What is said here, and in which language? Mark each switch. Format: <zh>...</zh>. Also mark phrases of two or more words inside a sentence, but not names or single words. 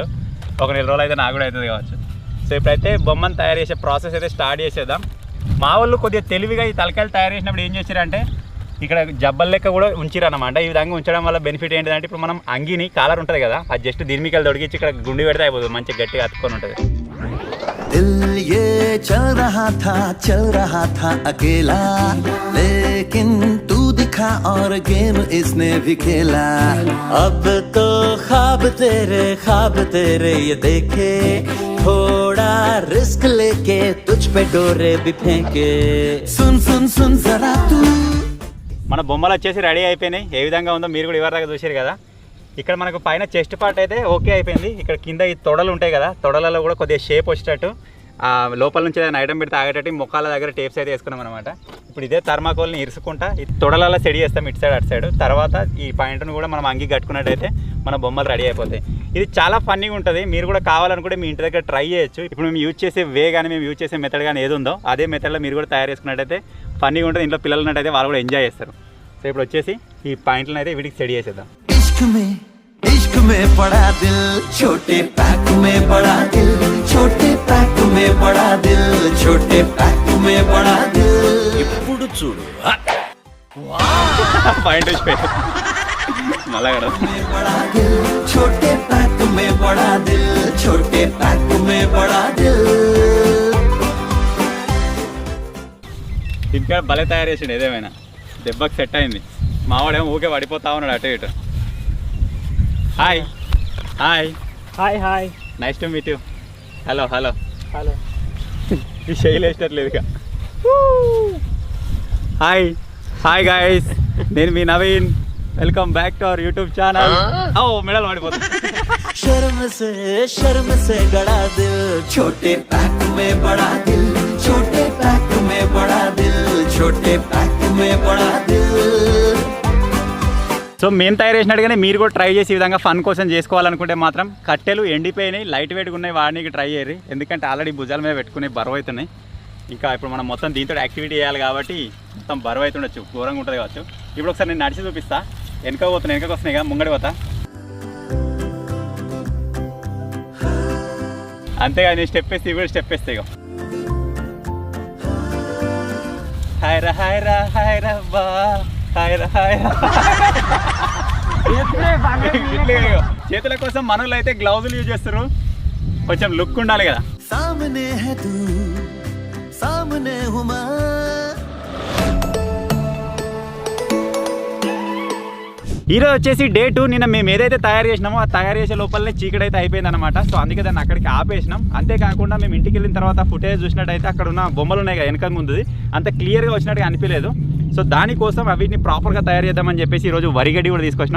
<te>ఒక 4 రోజులు అయితే నాకు కూడా అవుతుంది కావచ్చు. సో ఇప్పుడైతే బొమ్మను తయారు చేసే ప్రాసెస్ అయితే స్టార్ట్ చేసేద్దాం. మా వాళ్ళు కొద్దిగా తెలివిగా ఈ తలకాయలు తయారు చేసినప్పుడు ఏం చేశారంటే ఇక్కడ జబ్బల్ లెక్క కూడా ఉంచిరన్నమాట. ఈ విధంగా ఉంచడం వల్ల బెనిఫిట్ ఏంటంటే ఇప్పుడు మనం అంగిని కాలర్ ఉంటుంది కదా అది జస్ట్ దీని మీకలు తొడిగించి ఇక్కడ గుండి పెడితే అయిపోతుంది. మంచిగా గట్టిగా అతుక్కొని ఉంటుంది.</te> <hi>दिल ये चल रहा था अकेला लेकिन तू दिखा और गेम इसने भी खेला अब तो ख्वाब तेरे ये देखे थोड़ा रिस्क लेके तुझ पे डोरे भी फेंके सुन जरा तू.</hi> <te>మన బొమ్మలు వచ్చేసి రెడీ అయిపోయినాయి. ఏ విధంగా ఉందో మీరు కూడా ఇవరిదాకా చూసారు కదా. ఇక్కడ మనకు పైన</te> <en>chest part</en> <te>అయితే ఓకే అయిపోయింది. ఇక్కడ కింద ఈ తొడలు ఉంటాయి కదా తొడలలో కూడా కొద్దిగా షేప్ వచ్చేటట్టు లోపల నుంచి ఏదైనా ఐటమ్ పెడితే ఆగేటట్టు మొక్కల దగ్గర టేప్స్ అయితే వేసుకున్నాం అనమాట. ఇప్పుడు ఇదే థర్మాకోల్ని ఇరుసుకుంటా ఈ తొడలలో సెడి చేస్తాం ఇటు సైడ్ అటు సైడ్. తర్వాత ఈ పాయింట్ను కూడా మనం అంగి కట్టుకున్నట్టయితే మన బొమ్మలు రెడీ అయిపోతాయి. ఇది చాలా ఫన్నీగా ఉంటుంది. మీరు కూడా కావాలనుకుంటే మీ ఇంటి దగ్గర ట్రై చేయొచ్చు. ఇప్పుడు మేము యూజ్ చేసే వే కానీ మేము యూజ్ చేసే మెథడ్ కానీ ఏది ఉందో అదే మెథడ్లో మీరు కూడా తయారు చేసుకున్నట్టయితే ఫన్నీగా ఉంటుంది. ఇంట్లో పిల్లలు ఉన్నట్టయితే వాళ్ళు కూడా ఎంజాయ్ చేస్తారు. సో ఇప్పుడు వచ్చేసి ఈ పాయింట్లను అయితే వీటికి సెడి చేసేద్దాం.</te> <hi>इश्क में बड़ा दिल छोटे पैक में बड़ा दिल छोटे पैक में बड़ा दिल छोटे पैक में बड़ा दिल</hi> <te>ఇప్పుడు చూడు పాయింట్ వచ్చిపోయారు మళ్ళా కదా.</te> <hi>बड़ा दिल छोटे पैक में बड़ा दिल छोटे पैक में बड़ा दिल.</hi> <te>ఇంకా భలే తయారు చేసిండు. ఏదేమైనా దెబ్బకి సెట్ అయింది. మావాడేమో ఊకే పడిపోతా ఉన్నాడు అటు ఇటు.</te> <en>hi hi hi hi nice to meet you. hello hello హలో.</en> <te>ఈ శైలి వేసినట్లేదు ఇక.</te> <en>hi hi guys,</en> <te>నేను మీ నవీన్.</te> <en>welcome back to our YouTube channel.</en> <te>ఓ మెడల్ పడిపోతుంది.</te> <hi>शर्म से गड़ा दिल छोटे पैक में बड़ा दिल छोटे पैक में बड़ा दिल छोटे पैक में बड़ा दिल.</hi> <te>సో మేము తయారు చేసినట్టుగానే మీరు కూడా ట్రై చేసి ఈ విధంగా ఫన్ కోసం చేసుకోవాలనుకుంటే మాత్రం కట్టెలు ఎండిపోయినాయి,</te> <en>light weight</en> <te>ఉన్నాయి, వాడికి ట్రై చేయరు. ఎందుకంటే ఆల్రెడీ భుజాల మీద పెట్టుకునే బరువు అవుతున్నాయి. ఇంకా ఇప్పుడు మనం మొత్తం దీంతో యాక్టివిటీ చేయాలి కాబట్టి మొత్తం బరువు అవుతుండొచ్చు, ఘోరంగా ఉంటుంది కావచ్చు. ఇప్పుడు ఒకసారి నేను నడిచి చూపిస్తా. వెనక వస్తున్నాయి కదా, ముంగడి పోతా. అంతేగా నేను స్టెప్ వేస్తే ఇవి స్టెప్ వేస్తే ఇక హాయ్ రా హాయ్ రా హాయ్ రా బా హాయ్ రా హాయ్ రా. చేతుల కోసం మనలో అయితే గ్లౌజులు యూజ్ చేస్తారు, కొంచెం లుక్ ఉండాలి కదా.</te> <hi>सामने है तू सामने हूँ मैं</hi> <te>ఈరోజు వచ్చేసి డే 2. నిన్న మేము ఏదైతే తయారు చేసినామో ఆ తయారు చేసే లోపలనే చీకటి అయితే అయిపోయింది అనమాట. సో అందుకే దాన్ని అక్కడికి ఆపేసినాం. అంతేకాకుండా మేము ఇంటికి వెళ్ళిన తర్వాత ఫుటేజ్ చూసినట్టయితే అక్కడ ఉన్న బొమ్మలు ఉన్నాయి కదా వెనక ముందుది అంత క్లియర్గా వచ్చినట్టుగా అనిపించలేదు. సో దానికోసం అవిటిని ప్రాపర్గా తయారు చేద్దామని చెప్పేసి ఈరోజు వరిగడ్డి కూడా తీసుకొచ్చినాం.</te>